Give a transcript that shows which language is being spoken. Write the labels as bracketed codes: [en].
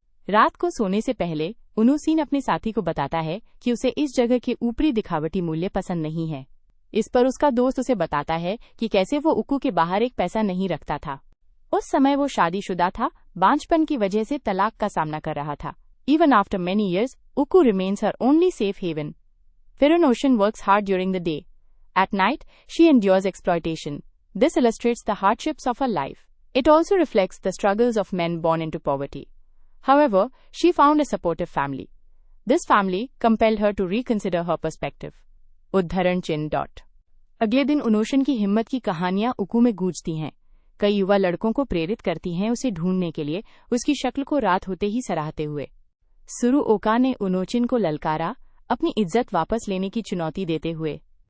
[hi] रात को सोने से पहले उनोसीन अपने साथी को बताता है कि उसे इस जगह के ऊपरी दिखावटी मूल्य पसंद नहीं है। इस पर उसका दोस्त उसे बताता है कि कैसे वो उकू के बाहर एक पैसा नहीं रखता था। उस समय वो शादीशुदा था, बांझपन की वजह से तलाक का सामना कर रहा था। [en] Even after many years, Uku remains her only safe haven. Unocean works hard during the day. At night, she endures exploitation. This illustrates the hardships of her life. It also reflects the struggles of men born into poverty. However, she found a supportive family. This family compelled her to reconsider her perspective. [hi] उद्धरण चिन्ह। अगले दिन उनोशन की हिम्मत की कहानियां उकू में गूंजती हैं। कई युवा लड़कों को प्रेरित करती हैं उसे ढूंढने के लिए, उसकी शक्ल को रात होते ही सराहते हुए। त्सुरुओका ने उनोचिन को ललकारा, अपनी इज्जत वापस लेने की चुनौती देते हुए।